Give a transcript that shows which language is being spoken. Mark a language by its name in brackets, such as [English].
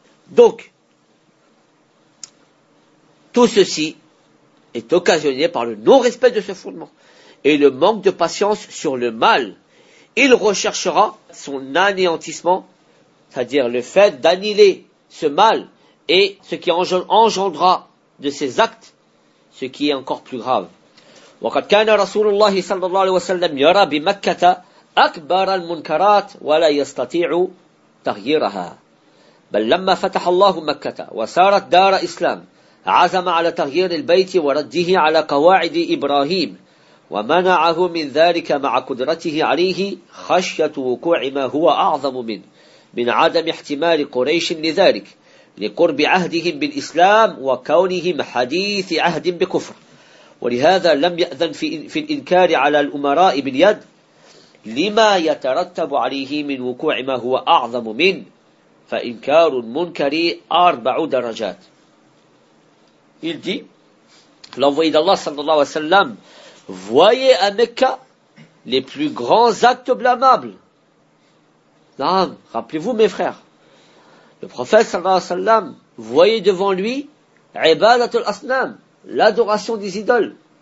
[French] Donc, tout ceci est occasionné par le non-respect de ce fondement et le manque de patience sur le mal. Il recherchera son anéantissement, c'est-à-dire le fait d'annihiler ce mal et ce qui engendra de ses actes, ce qui est encore plus grave. [Arabic] وَقَدْ كَانَ رَسُولُ اللَّهِ صَلَّى اللَّهِ وَسَلَّمْ يَرَى بِمَكَّةَ أَكْبَرَ الْمُنْكَرَاتِ وَلَا يَسْتَطِيعُ تَغْيِيرَهَا بَلْ لَمَّا فَتَحَ اللَّهُ مَكَّةَ وَسَارَتْ دَارَ إِسْلَامٍ عزم على تغيير البيت ورده على قواعد إبراهيم ومنعه من ذلك مع قدرته عليه خشية وقوع ما هو أعظم من عدم احتمال قريش لذلك لقرب عهدهم بالإسلام وكونهم حديث عهد بكفر ولهذا لم يأذن في الإنكار على الأمراء باليد لما يترتب عليه من وقوع ما هو أعظم من فإنكار المنكر أربع درجات. [French] Il dit, l'envoyé d'Allah sallallahu alayhi wa sallam, voyez à Mecca les plus grands actes blâmables. Non, rappelez-vous mes frères, le prophète sallallahu alayhi wa sallam voyait devant lui [Arabic] ibadatul asnam, [French] l'adoration des idoles.